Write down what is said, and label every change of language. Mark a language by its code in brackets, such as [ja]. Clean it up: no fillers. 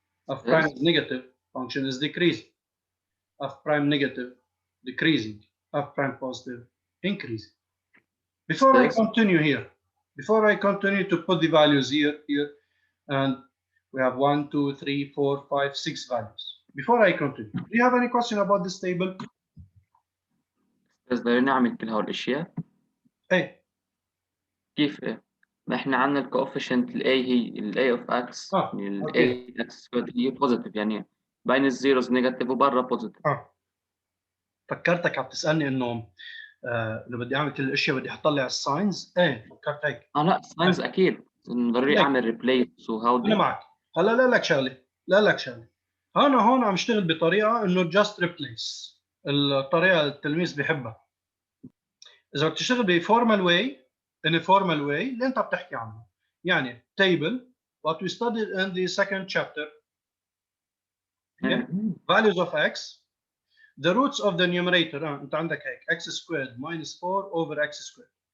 [en] F prime is negative, function is decreasing. F prime negative, decreasing. F prime positive, increasing. Before I continue here, before I continue to put the values here, and we have 1, 2, 3, 4, 5, 6 values. Before I continue, do you have any question about this table? [ar] بس بدنا نعمل كل هول الاشياء. ايه كيف ايه؟ ما احنا عندنا الكوفيشنت الاي هي الاي اوف اكس، يعني الاي اكس هي بوزيتيف، يعني بين الزيروز نيجاتيف وبرا بوزيتيف. فكرتك عم تسالني انه لو بدي اعمل كل الاشياء بدي احط لي الساينز. ايه فكرت هيك. لا الساينز اكيد ضروري اعمل ريبليس وهودي. انا معك. هلا لا لك شغله. انا هون عم اشتغل بطريقه انه جاست ريبليس، الطريقه التلميذ بيحبها. اذا بتشتغل بفورمال واي، [en] in a formal way [ar] اللي انت بتحكي عنه، يعني [en] table what we studied in the second chapter. Okay? Values of x The roots of the numerator [ar] انت عندك هيك [en] x squared minus 4 over x squared.